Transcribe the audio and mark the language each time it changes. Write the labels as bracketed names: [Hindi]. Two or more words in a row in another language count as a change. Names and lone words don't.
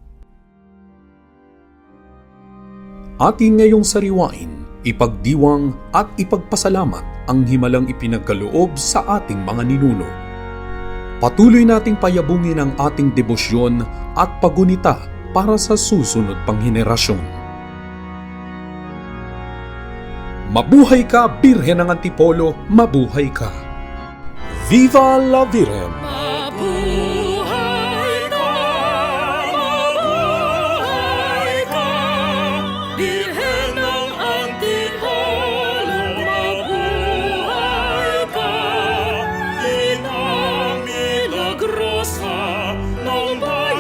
[Filipino] Atin ngayong sariwain, ipagdiwang at ipagpasalamat ang himalang ipinagkaloob sa ating mga ninuno. Patuloy nating payabungin ang ating debosyon at pagunita para sa susunod pang henerasyon. Mabuhay ka, Birhen ng Antipolo, mabuhay ka! [Spanish] Viva la Virgen! [Filipino] Birhen ng Antipolo, mabuhay ka. Inang milagrosa ng